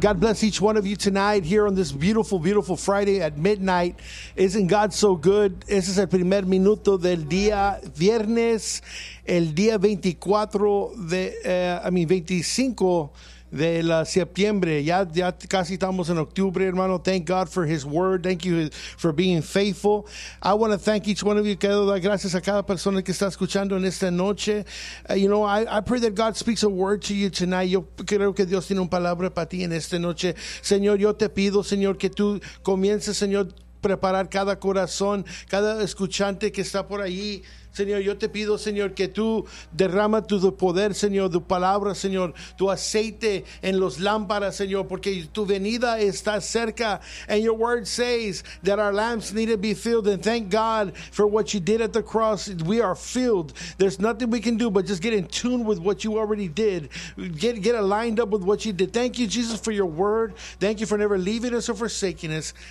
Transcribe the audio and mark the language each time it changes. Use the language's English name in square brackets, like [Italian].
[English] God bless each one of you tonight here on this beautiful, beautiful Friday at midnight. Isn't God so good? [Spanish] Ese es el primer minuto del día viernes, el día 25 de la septiembre. Ya casi estamos en octubre, hermano. [English] Thank God for his word. Thank you for being faithful. I want to thank each one of you. [Spanish] Quiero dar gracias a cada persona que está escuchando en esta noche. [English] You know, I pray that God speaks a word to you tonight. [Spanish] Yo creo que Dios tiene una palabra para ti en esta noche. Señor, yo te pido, Señor, que tú comiences, Señor, preparar cada corazón, cada escuchante que está por ahí. Señor, yo te pido, Señor, que tú derrama tu poder, Señor, tu palabra, Señor, tu aceite en los lámparas, Señor, porque tu venida está cerca. [English] And your word says that our lamps need to be filled. And thank God for what you did at the cross. We are filled. There's nothing we can do but just get in tune with what you already did. Get aligned up with what you did. Thank you, Jesus, for your word. Thank you for never leaving us or forsaking us.